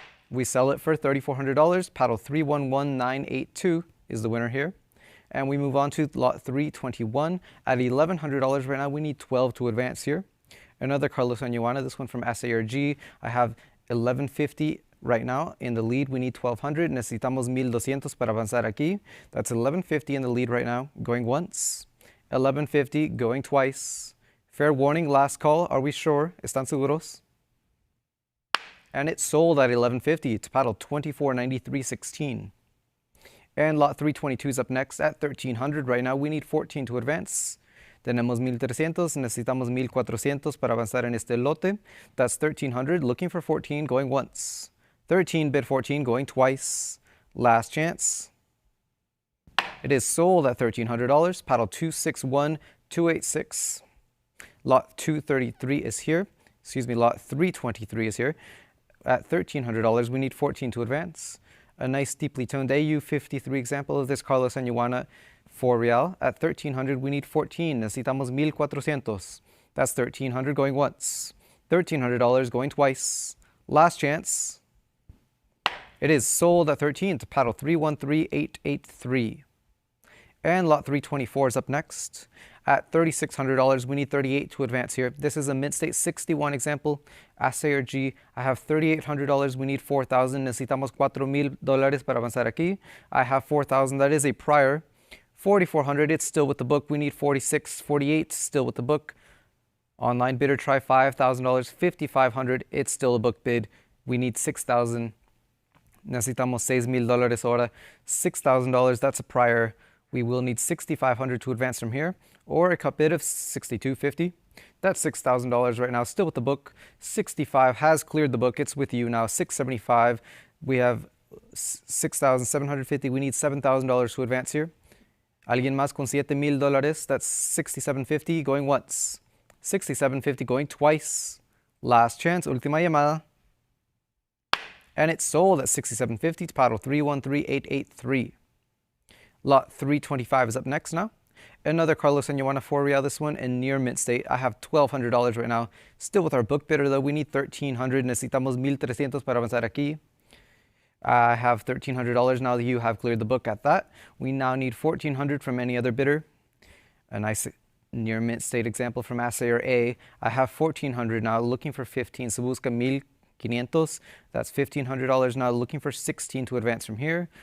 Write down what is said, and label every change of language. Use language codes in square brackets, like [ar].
[en] We sell it for $3,400. Paddle 311982 is the winner here. And we move on to lot 321 at $1,100 right now. We need 12 to advance here. Another Carlos and Ioana, this one from SARG. I have $1,150 right now in the lead. We need $1,200. [es] Necesitamos $1,200 para avanzar aquí. [en] That's $1,150 in the lead right now, going once. $1,150 going twice. Fair warning, last call. Are we sure? [es] ¿Están seguros? [en] And it's sold at $1,150. It's paddle 2493.16. And lot 322 is up next at $1,300 right now. We need 14 to advance. [es] Tenemos 1,300, necesitamos 1,400 para avanzar en este lote. [en] That's 1,300, looking for 14, going once. 13, bid 14, going twice. Last chance. It is sold at $1,300, paddle 261286. Lot 233 is here. Excuse me, lot 323 is here. At $1,300, we need 14 to advance. A nice deeply toned AU53 example of this Carlos and Ioana 4 real. At $1,300, we need 14. [es] Necesitamos 1,400. [en] That's $1,300 going once. $1,300 going twice. Last chance. It is sold at 13 to paddle 313883. And lot 324 is up next. At $3,600, we need 38 to advance here. This is a Mint State 61 example. SARG, I have $3,800. We need 4,000. [es] Necesitamos $4,000 para avanzar aquí. [en] I have 4,000. That is a prior. 4,400. It's still with the book. We need 46, 48. Still with the book. Online bidder, try $5,000. 5,500. It's still a book bid. We need 6,000. [es] Necesitamos $6,000 ahora. $6,000. [en] That's a prior. We will need 6,500 to advance from here, or a cut bid of 6,250. That's $6,000 right now, still with the book. 65 has cleared the book. It's with you now. 675. We have 6,750. We need $7,000 to advance here. [es] Alguien más con $7,000. [en] That's 6,750 going once. 6,750 going twice. Last chance. [es] Última llamada. [en] And it's sold at 6,750 to paddle 313883. Lot 325 is up next now. Another Carlos and Ioana 4 real, this one in near mint state. I have $1,200 right now. Still with our book bidder though, we need 1,300. [es] Necesitamos 1,300 para avanzar aquí. [en] I have $1,300 now that you have cleared the book at that. We now need 1,400 from any other bidder. A nice near mint state example from Assayer A. I have 1,400 now, looking for 15. [es] Se busca 1,500. [en] That's $1,500 now, looking for 16 to advance from here.